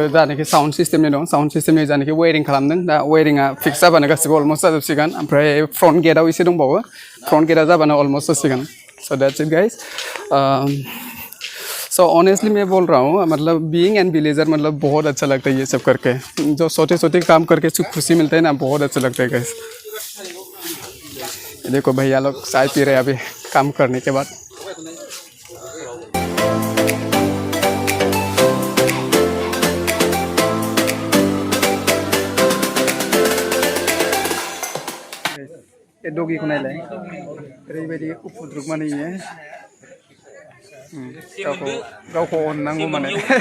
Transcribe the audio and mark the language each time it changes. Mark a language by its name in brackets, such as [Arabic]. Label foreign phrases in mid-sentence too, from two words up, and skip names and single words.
[Bodo] जानाखि [English] sound systemनि [Bodo] दं [English] sound systemनि [Bodo] जानाखि वेरिं खालामदों दा वेरिंआ फिक्स जाबानो गासिबो अलमस्ट जाजोबसिगोन ओमफ्राय [English] front gateआव [Bodo] एसे दंबावो [English] front gateआ [Bodo] जाबानो अलमस्ट जासिगोन [English] so that's it guys so honestly [Hindi] मैं बोल रहा हूँ मतलब [English] being an villager [Hindi] मतलब बहुत अच्छा लगता है ये सब करके जो छोटे छोटे काम करके जो खुशी मिलता है ना बहुत अच्छा लगता है गाइस देखो भैया लोग चाय पी रहे हैं अभी काम करने के बाद [Bodo] डगीखौ नायलाय ओरैबायदि उपद्रुग माने गावखौ अननांगौ माने